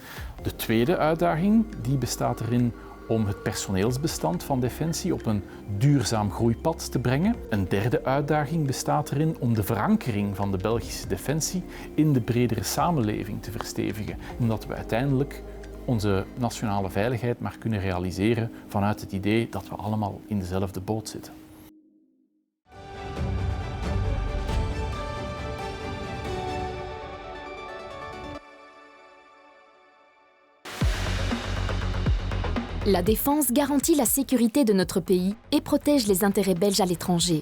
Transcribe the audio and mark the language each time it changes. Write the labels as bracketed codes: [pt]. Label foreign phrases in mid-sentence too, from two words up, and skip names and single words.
[nl] De tweede uitdaging die bestaat erin om het personeelsbestand van Defensie op een duurzaam groeipad te brengen. Een derde uitdaging bestaat erin om de verankering van de Belgische Defensie in de bredere samenleving te verstevigen, omdat we uiteindelijk onze nationale veiligheid maar kunnen realiseren vanuit het idee dat we allemaal in dezelfde boot zitten. [fr] La défense garantit la sécurité de notre pays et protège les intérêts belges à l'étranger.